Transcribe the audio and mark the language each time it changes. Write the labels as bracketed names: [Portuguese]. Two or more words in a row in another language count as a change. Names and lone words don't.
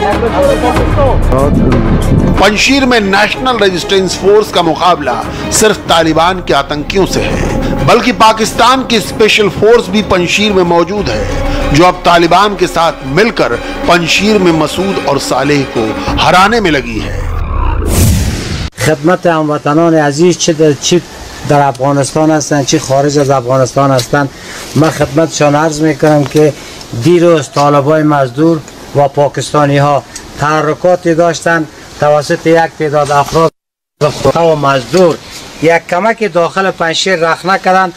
[Hindi] पंजशीर में नेशनल रेजिस्टेंस फोर्स का मुकाबला सिर्फ तालिबान के आतंकियों से है, बल्कि पाकिस्तान की [English] special force [Hindi] भी पंजशीर में मौजूद है, जो अब तालिबान के साथ मिलकर पंजशीर में मसूद और सालेह को हराने में लगी है। [Persian] خدمت هموطنان عزیز چه در افغانستان هستند چه خارج از افغانستان هستند، من خدمتشان عرض میکنم که دیروز طالبای مزدور و پاکستانی ها تحرکاتی داشتند توسط یک تعداد افراد و مزدور یک کمک داخل پنجشیر رخ نکردند.